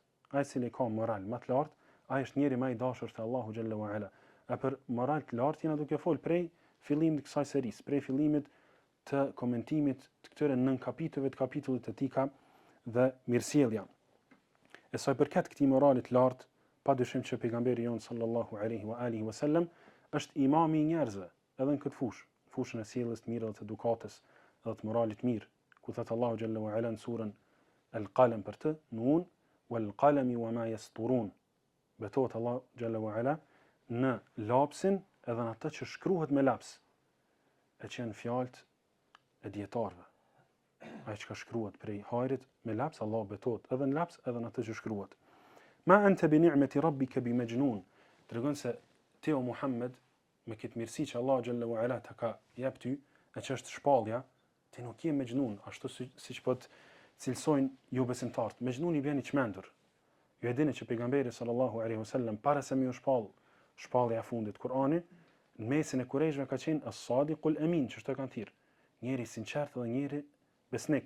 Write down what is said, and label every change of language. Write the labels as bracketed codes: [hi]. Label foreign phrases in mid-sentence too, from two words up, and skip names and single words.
[sq] Ai i cili ka moral më të lartë, ai është njeri më i dashur te Allahu [ar] جل وعلا. [sq] A për moral të lartë jena duke fol prej fillimit të kësaj serisë, prej fillimit të komentimit të këtyre 9 kapitujve të kapitullit të Tika dhe mirësjellja. E sa i përket këtij morali të lartë, padyshim që pejgamberi jon [ar] صلى الله عليه وعلى آله وسلم [sq] është imami i njerëzve, edhe në këtë fushë, fushën e sjelljes të mirë dhe të edukatës dhe të moralit mirë, ku thot Allahu [ar] جل وعلا [sq] në surën Al-Qalam për të, [ar] ن والقلم وما يسطرون. [sq] Betohet Allahu [ar] جل وعلا [sq] në lapsin edhe në atë që shkruhet me laps, e që janë fjalët e dietarëve. Ai që shkruhet prej hajrit me laps, Allah betohet edhe në laps edhe në atë që shkruhet. [ar] ما أنت بنعمة ربك بمجنون. [sq] Tregon se ti o Muhammed me këtë mirësi që Allah [ar] جل وعلا [sq] ta ka jep ty, e që është shpallja, ti nuk je majnun, ashtu siç po të cilësojnë ju besimtarët. Majnuni vjen i çmendur. Ju e dini që pejgamberi [ar] صلى الله عليه وسلم [sq] para se më u shpallja e fundit Kur'ani, në mesin e kurrejshve ka qenë [ar] الصادق الأمين, [sq] që shto kanë thirr, njëri i sinqert dhe njëri besnik.